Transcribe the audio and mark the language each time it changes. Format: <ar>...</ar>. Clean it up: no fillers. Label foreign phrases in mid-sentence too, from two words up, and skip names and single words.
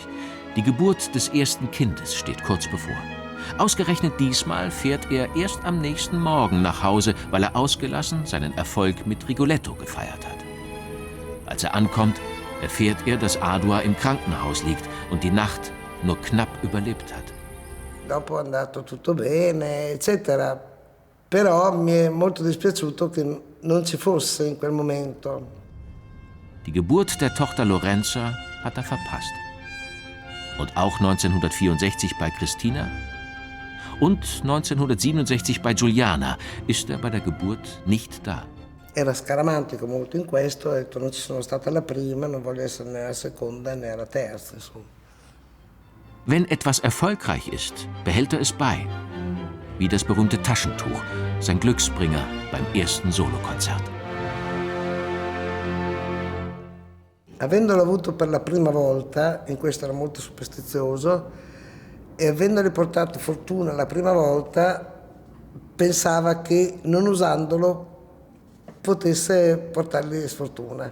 <de>Die Geburt des ersten Kindes steht kurz bevor. Ausgerechnet diesmal fährt er erst am nächsten Morgen nach Hause, weil er ausgelassen seinen Erfolg mit Rigoletto gefeiert hat. Als er ankommt, erfährt er, dass Adua im Krankenhaus liegt und die Nacht nur knapp überlebt hat.</de> <it>Dopo è andato tutto bene, eccetera, però mi è molto dispiaciuto che non ci fosse in quel momento.</it> <de>Die Geburt der Tochter Lorenza hat er verpasst. Und auch 1964 bei Christina und 1967 bei Giuliana ist er bei der Geburt nicht da.</de> <it>Era scaramantico molto in questo, ha detto non ci sono stata la prima, non voglio essere né la seconda né la terza, insomma.</it> <de>Wenn etwas erfolgreich ist, behält er es bei. Wie das berühmte Taschentuch, sein Glücksbringer beim ersten Solokonzert.</de> <it>Avendolo avuto per la prima volta, in questo era molto superstizioso, e avendogli portato fortuna la prima volta, pensava che non usandolo potesse portargli sfortuna.</it>